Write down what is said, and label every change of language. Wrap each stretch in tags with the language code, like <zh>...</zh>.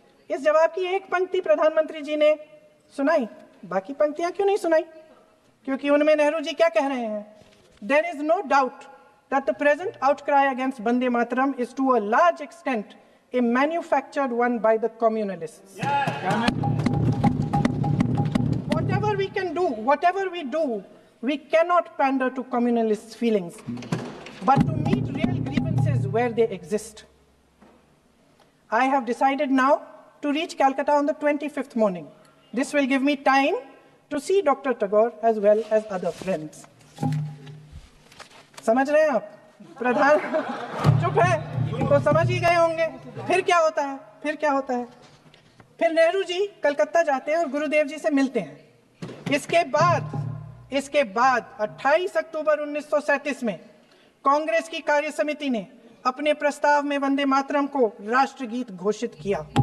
<hi>इस जवाब की एक पंक्ति प्रधानमंत्री जी ने सुनाई, बाकी पंक्तियां क्यों नहीं सुनाई? क्योंकि उनमें नेहरू जी क्या कह रहे हैं?</hi> <en>There is no doubt that the present outcry against Vande Mataram is to a large extent a manufactured one by the communalists. Whatever we do, we cannot pander to communalists' feelings, but to meet real grievances where they exist. I have decided now to reach Calcutta on the 25th morning. This will give me time to see Dr. Tagore as well as other friends.</en> <hi>समझ रहे हैं आप? प्रधान चुप है तो समझ ही गए होंगे। फिर क्या होता है? फिर नेहरू जी कलकत्ता जाते हैं और गुरुदेव जी से मिलते हैं। इसके बाद 28 अक्टूबर 1937 में कांग्रेस की कार्य समिति ने अपने प्रस्ताव में वंदे मातरम को राष्ट्रगीत घोषित किया।</hi>